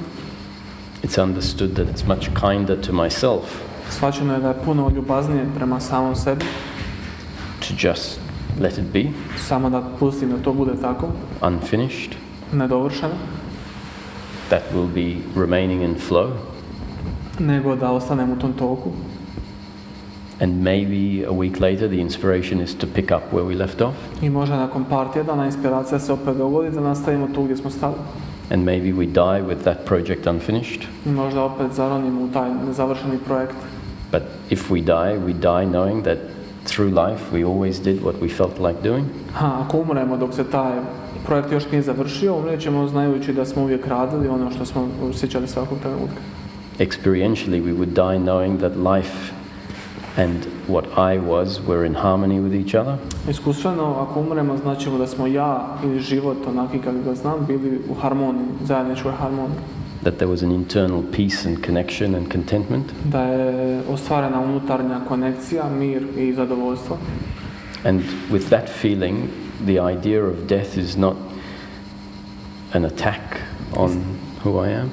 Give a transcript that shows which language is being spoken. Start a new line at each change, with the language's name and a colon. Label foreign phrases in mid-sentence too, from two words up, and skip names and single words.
English: It's understood that it's much kinder to myself.
Croatian: Shvaćeno je da je puno ljubaznije prema samom sebi.
English: To just let it be.
Croatian: Samo da pustim da to bude tako.
English: Unfinished.
Croatian: Nedovršeno.
English: That will be remaining in flow.
Croatian: Nego da ostanem u tom toku.
English: And maybe a week later the inspiration is to pick up where we left off.
Croatian: I možda nakon par tjedana inspiracija se opet dogodi da nastavimo tu gdje smo stali.
English: And maybe we die with that project unfinished.
Croatian: I možda opet zaronimo u taj nezavršeni projekt.
English: But if we die knowing that through life we always did what we felt like doing.
Croatian: Ako umremo dok se taj projekt još nije završio, umrijećemo znajući da smo uvijek radili ono što smo osjećali svakog trenutka.
English: Experientially we would die knowing that life and what I was were in harmony with each other.
Croatian: Iskustveno, ako umremo, značimo da smo ja ili život, onaki kako ga znam, bili u harmoniji, zajedničkoj harmoniji.
English: That there was an internal peace and connection and contentment.
Croatian: Da je ostvarena unutarnja konekcija, mir i zadovoljstvo.
English: And with that feeling, the idea of death is not an attack on who I am.